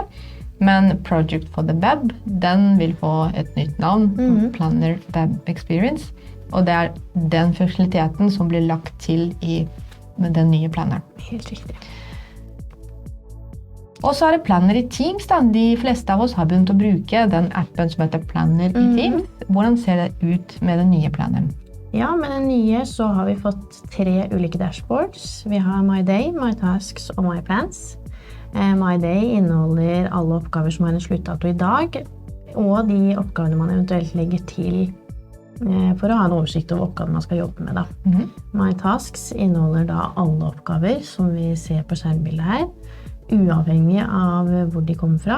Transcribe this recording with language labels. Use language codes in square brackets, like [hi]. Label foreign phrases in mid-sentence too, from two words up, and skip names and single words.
[no] Men Project for the Web, den vil få et nytt navn, Planner Web Experience, og det den funksjonaliteten som blir lagt til i den nye Planneren. Helt riktig. Og så det Planner i Teams. De fleste av oss har begynt å bruke den appen som heter Planner i Teams. Hvordan ser det ut med den nye Planneren? Ja, med den nye så har vi fått 3 ulike dashboards. Vi har My Day, My Tasks og My Plans. My Day inneholder alle oppgaver som har en sluttdato i dag, og de oppgavene man eventuelt legger til for å ha en oversikt over oppgaven man skal jobbe med. Da. My Tasks inneholder da alle oppgaver som vi ser på skjermbildet her, uavhengig av hvor de kommer fra.